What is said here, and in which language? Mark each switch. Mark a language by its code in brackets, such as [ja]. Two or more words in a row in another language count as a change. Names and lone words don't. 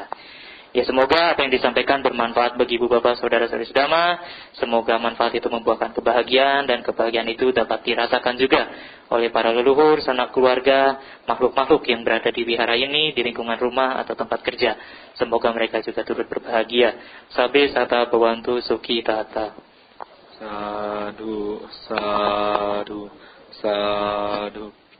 [id] Ya, semoga apa yang disampaikan bermanfaat bagi ibu bapak saudara-saudari sedama. Semoga manfaat itu membuahkan kebahagiaan, dan kebahagiaan itu dapat dirasakan juga oleh para leluhur, sanak keluarga, makhluk-makhluk yang berada di wihara ini, di lingkungan rumah atau tempat kerja. Semoga mereka juga turut berbahagia. [pi] Sabe sata bawantu suki tata. Sadu, sadu, sadu.